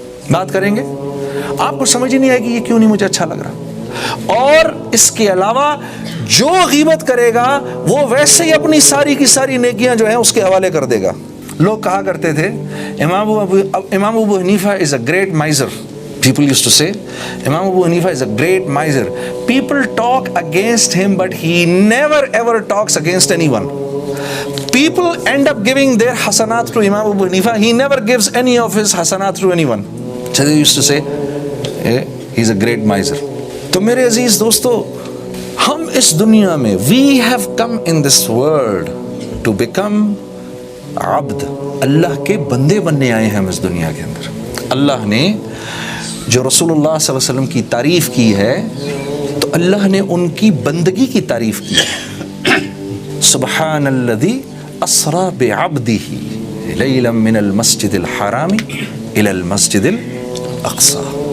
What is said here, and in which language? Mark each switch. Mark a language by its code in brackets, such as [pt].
[ur] بات کریں گے، آپ کو سمجھ ہی نہیں آئے گی یہ کیوں نہیں مجھے اچھا لگ رہا۔ اور اس کے علاوہ جو غیبت کرے گا وہ ویسے ہی اپنی ساری کی ساری نیکیاں جو ہیں اس کے حوالے کر دے گا۔ لوگ کہا کرتے تھے امام ابو حنیفہ [en] is a great miser. People used to say Imam Abu Hanifa is a great miser. People talk against him but he never ever talks against anyone. People end up giving their hasanat to Imam Abu Hanifa. He never gives any of his hasanat to anyone. So they used to say he's a great miser. [ur] تو میرے عزیز دوستو، ہم اس دنیا میں [en] we have come in this world to become [ur] عبد، اللہ کے بندے بننے آئے ہیں ہم اس دنیا کے اندر۔ اللہ نے جو رسول اللہ صلی اللہ علیہ وسلم کی تعریف کی ہے تو اللہ نے ان کی بندگی کی تعریف کی ہے۔ [ar] سبحان الذی اسری بعبدہ لیلا من المسجد الحرام الی المسجد الاقصی۔